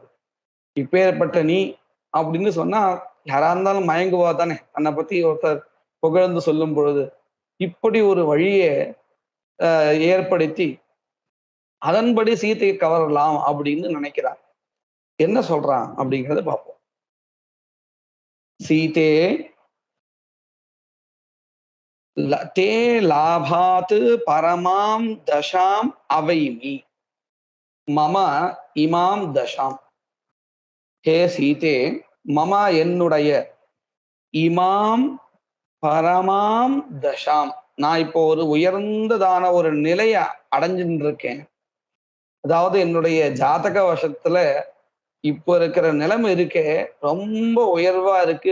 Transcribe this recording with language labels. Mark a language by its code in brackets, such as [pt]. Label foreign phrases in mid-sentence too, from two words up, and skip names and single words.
[ta] இப்பேற்பட்ட நீ அப்படின்னு சொன்னா யாரா இருந்தாலும் மயங்குவா தானே, தன்னை பத்தி ஒருத்தர் புகழ்ந்து சொல்லும் பொழுது. இப்படி ஒரு வழியை ஏற்படுத்தி அதன்படி சீதையை கவரலாம் அப்படின்னு நினைக்கிறான். என்ன சொல்றான் அப்படிங்கிறத பார்ப்போம். [sa] सीते ते लाभात् परमां दशाम् अवैमि मम इमां दशां. हे सीते, मम [ta] என்னுடைய [sa] इमां परमां दशाम्, [ta] நான் இப்போ ஒரு உயர்ந்ததான ஒரு நிலையை அடைஞ்சுட்டு இருக்கேன். அதாவது என்னுடைய ஜாதக வசத்துல இப்போ இருக்கிற நிலைமை இருக்கே ரொம்ப உயர்வா இருக்கு.